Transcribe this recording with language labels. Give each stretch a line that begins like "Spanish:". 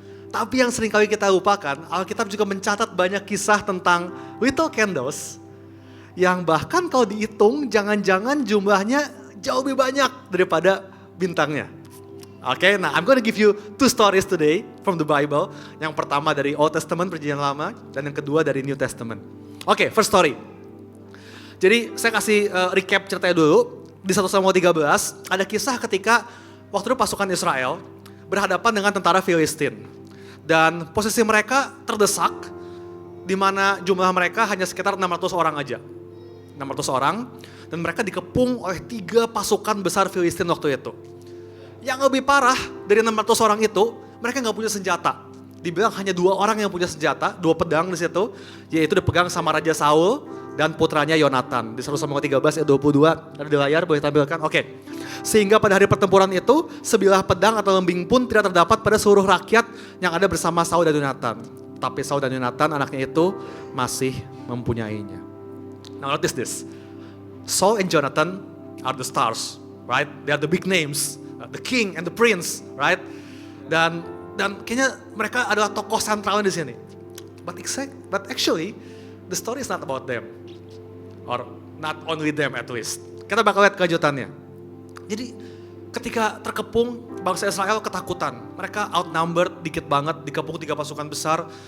Indonesian: Tapi yang sering kali kita lupakan, Alkitab juga mencatat banyak kisah tentang
English: little candles,
Indonesian: yang bahkan kalau dihitung jangan-jangan jumlahnya jauh lebih banyak daripada bintangnya. Oke, nah
English: I'm gonna give you 2 stories today from the Bible.
Indonesian: Yang pertama dari Old Testament, Perjanjian Lama, dan yang kedua dari New Testament.
English: Oke, first story.
Indonesian: Jadi saya kasih recap ceritanya dulu. Di 1 Samuel 13 ada kisah ketika waktu itu pasukan Israel berhadapan dengan tentara Filistin. Dan posisi mereka terdesak, di mana jumlah mereka hanya sekitar 600 orang aja. 600 orang, dan mereka dikepung oleh 3 pasukan besar Filistin waktu itu. Yang lebih parah dari 600 orang itu, mereka nggak punya senjata. Dibilang hanya 2 orang yang punya senjata, 2 pedang di situ, yaitu dipegang sama Raja Saul dan putranya Yonatan. Di 1 Samuel 13 ayat 22, ada di layar, boleh tampilkan. Oke. Sehingga pada hari pertempuran itu, sebilah pedang atau lembing pun tidak terdapat pada seluruh rakyat yang ada bersama Saul dan Yonatan. Tapi Saul dan Yonatan, anaknya itu, masih mempunyainya.
English: Now notice this. Saul and Jonathan are the stars, right? They are the big names. The king and the prince, right?
Indonesian: Dan kayaknya mereka adalah tokoh sentral di sini.
English: But actually, the story is not about them, or not only them at least.
Indonesian: Kita bakal lihat kelanjutannya. Jadi ketika terkepung, bangsa Israel ketakutan. Mereka outnumbered dikit banget, dikepung 3 pasukan besar.